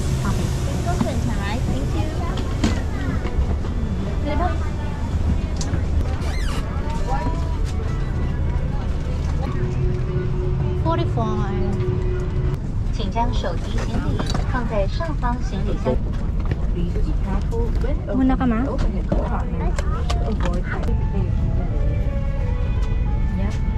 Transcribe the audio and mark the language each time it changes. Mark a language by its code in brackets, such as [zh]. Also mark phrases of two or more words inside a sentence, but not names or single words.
[en] Okay. Please go straight and turn right. Thank you. [tl] Diba? [zh] 请将手机行李放在上方行李箱。 [tl] Muna ka, ma? Yep.